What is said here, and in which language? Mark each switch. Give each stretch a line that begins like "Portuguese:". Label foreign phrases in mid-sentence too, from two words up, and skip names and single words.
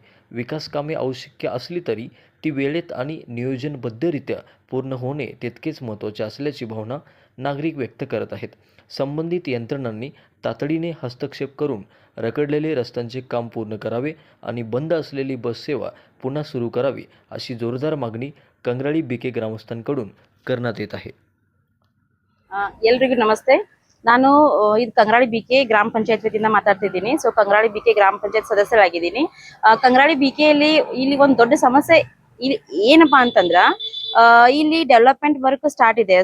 Marathi: विकास कामे आवश्यक असली तरी ती वेळेत आणि नियोजनबद्धरित्या पूर्ण होणे तितकेच महत्त्वाचे असल्याची भावना नागरिक व्यक्त करत आहेत. संबंधित यंत्रणांनी तातडीने हस्तक्षेप करून रखडलेले रस्त्यांचे काम पूर्ण करावे आणि बंद असलेली बस सेवा पुन्हा सुरू करावी, अशी जोरदार मागणी कंगराळी बीके ग्रामस्थांकडून करण्यात येत आहे.
Kannada: ಎಲ್ರಿಗೂ ನಮಸ್ತೆ. ನಾನು ಇದು ಕಂಗರಾಳಿ ಬಿಕೆ ಗ್ರಾಮ ಪಂಚಾಯತ್ ವತಿಯಿಂದ ಮಾತಾಡ್ತಿದ್ದೀನಿ. ಸೊ ಕಂಗರಾಳಿ ಬಿಕೆ ಗ್ರಾಮ ಪಂಚಾಯತ್ ಸದಸ್ಯರಾಗಿದ್ದೀನಿ. ಕಂಗರಾಳಿ ಬಿಕೆಯಲ್ಲಿ ಇಲ್ಲಿ ಒಂದು ದೊಡ್ಡ ಸಮಸ್ಯೆ ಏನಪ್ಪಾ ಅಂತಂದ್ರ ಇಲ್ಲಿ
English: development work start
Kannada: ಇದೆ.